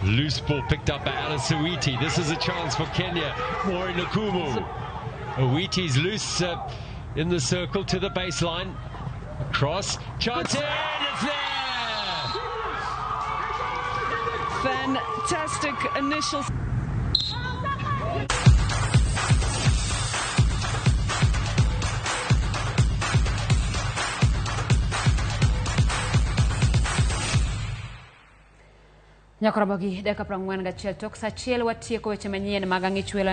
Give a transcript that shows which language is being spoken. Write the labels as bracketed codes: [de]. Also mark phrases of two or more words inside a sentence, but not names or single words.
[en] Loose ball picked up by Alice Owiti. This is a chance for Kenya. More in Nakumu. Owiti's loose in the circle to the baseline. Across. Chance in. It's there. Fantastic initial. [luo] Nyakorobogi deka 41 tok sa chiel watieko weche manyien mag ang'ichwelo.